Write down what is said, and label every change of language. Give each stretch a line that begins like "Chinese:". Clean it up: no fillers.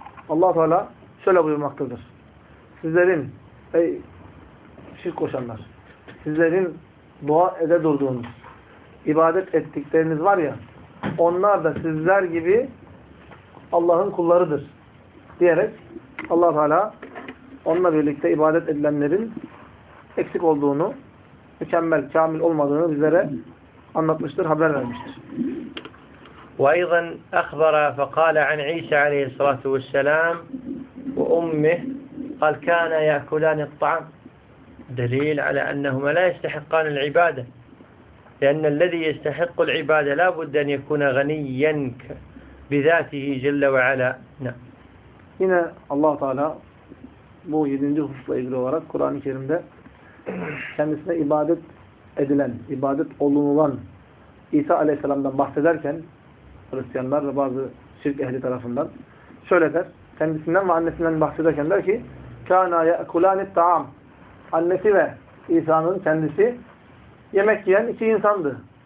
Turkish: Allah-u Teala şöyle buyurmaktadır. Sizlerin, ey şirk koşanlar, sizlerin dua ede durduğunuz, ibadet ettikleriniz var ya, onlar da sizler gibi Allah'ın kullarıdır diyerek Allah-u Teala onunla birlikte ibadet edilenlerin eksik olduğunu, mükemmel, kamil olmadığını bizlere anlatmıştır, haber vermiştir.
Arabic: وَاَيْضًا اَخْبَرَ فَقَالَ عَنْ عِيْسَ عَلَيْهِ الصَّلَاةُ وَالسَّلَامُ وَأُمِّهِ قَالْ كَانَ يَأْكُلَانِ الطَّعَامِ، دليل على أنهما لا يستحقان العبادة، لأن الذي يستحق العبادة لا بد أن يكون غنيا بذاته جل وعلا.
Turkish: Yine Allah-u Teala bu 7. hususla ilgili olarak Kur'an-ı Kerim'de kendisine ibadet edilen, ibadet olunulan İsa Aleyhisselam'dan bahsederken Hristiyanlar ve bazı şirk ehli tarafından şöyle der. Kendisinden ve annesinden bahsederken der ki
Arabic: كَانَا يَأْكُلَانِ الطَّعَامِ،
Turkish: annesi ve İsa'nın kendisi yemek yiyen iki insandı.